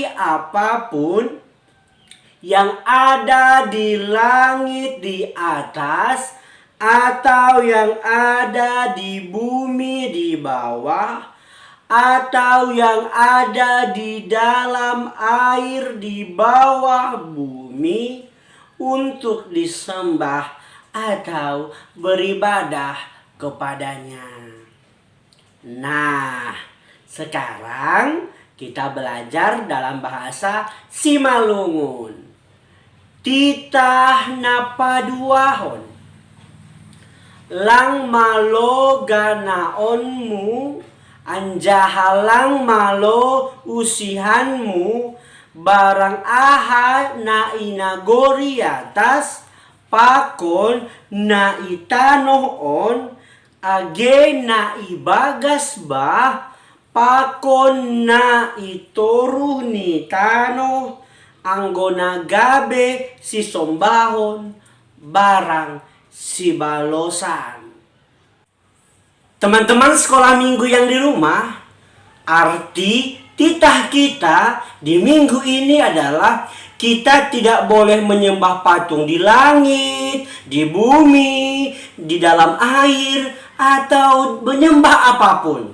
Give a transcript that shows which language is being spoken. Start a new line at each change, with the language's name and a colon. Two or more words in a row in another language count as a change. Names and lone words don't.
Indonesian: apapun yang ada di langit di atas, atau yang ada di bumi di bawah, atau yang ada di dalam air di bawah bumi, untuk disembah atau beribadah kepadanya. Nah, sekarang kita belajar dalam bahasa Simalungun.
Batak Simalungun: Titah napaduahon, lang malo ganaonmu, anjahalang malo usihanmu, barang aha na inagori atas, pakon na itanoon, age na ibagas ba, pakon na itoru ni tano, anggona gabe si sombahon, barang si balosan.
Indonesian: Teman-teman sekolah minggu yang di rumah, arti titah kita di minggu ini adalah kita tidak boleh menyembah patung di langit, di bumi, di dalam air, atau menyembah apapun.